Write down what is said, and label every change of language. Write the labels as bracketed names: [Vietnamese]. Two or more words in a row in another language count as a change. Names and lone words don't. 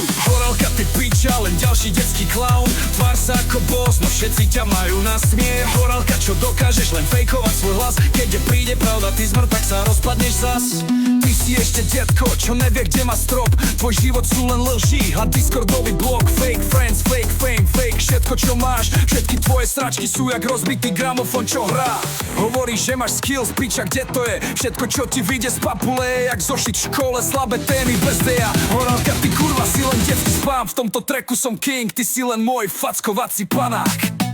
[Slovak] Horálka, ty piča, len ďalší detský klaun. Tvár sa ako boss, no všetci ťa majú na smiech. Horálka, čo dokážeš len fejkovať svoj hlas. Keď príde pravda, ty zmrt, tak sa rozpadneš zas. Ty si ešte detko, čo nevie, kde má strop. Tvoj život sú len lži a discordový blok. [English] Fake friends, fake fame, fake [Slovak] všetko, čo máš. Všetky tvoje sračky sú jak rozbitý gramofón, čo hrá. Hovoríš, že máš skills, piča, kde to je? Všetko, čo ti vyjde z papule, je jak zošiť v škole, slabé témy bez deja. Horálka, ty kurva, si len detský spám. V tomto tracku som king, ty si len môj fackovací panák.